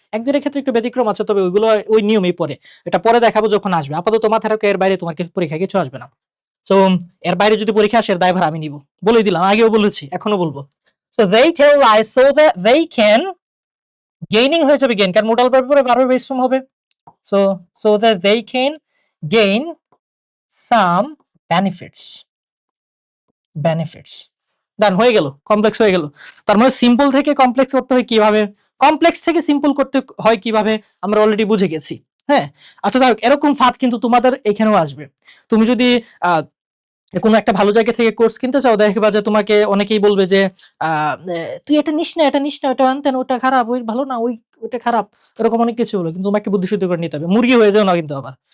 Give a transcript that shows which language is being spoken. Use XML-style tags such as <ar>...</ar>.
<bn>এক দুইটার ক্ষেত্রে একটু ব্যতিক্রম আছে, তবে ওইগুলো ওই নিয়মেই পড়ে। এটা পরে দেখাবো যখন আসবে। আপাতত মাথায় রাখো এর বাইরে তোমার পরীক্ষা কিছু আসবে না। সো এর বাইরে যদি পরীক্ষা আসে এর দায়ভার আমি নিব, বলেই দিলাম, আগেও বলেছি এখনো বলবো। So</bn> <en>they tell lies so that they can,</en> <bn>gaining হয়ে যাবে গেইন, কারণ মুডাল ভার্বের পরে ভার্বের বেস ফর্ম হবে।</bn> <en>so that they can gain some benefits</en> <bn>ডান হয়ে গেল, কমপ্লেক্স হয়ে গেল। তার মানে সিম্পল থেকে কমপ্লেক্স করতে হয় কিভাবে, কমপ্লেক্স থেকে সিম্পল করতে হয় কিভাবে, আমরা অলরেডি বুঝে গেছি। হ্যাঁ, আচ্ছা যাই হোক, এরকম ফাঁদ কিন্তু তোমাদের এখানেও আসবে। তুমি যদি কোনো একটা ভালো জায়গা থেকে কোর্স কিনতে চাও, দেখবা যে তোমাকে অনেকেই বলবে যে তুই এটা নিস না, ওটা আনতেন, ওটা খারাপ, ওই ভালো না, ওইটা খারাপ, এরকম অনেক কিছু বলে, কিন্তু তোমাকে বুদ্ধি শুদ্ধি করে নিতে হবে, মুরগি হয়ে যাও না কিন্তু আবার।</bn>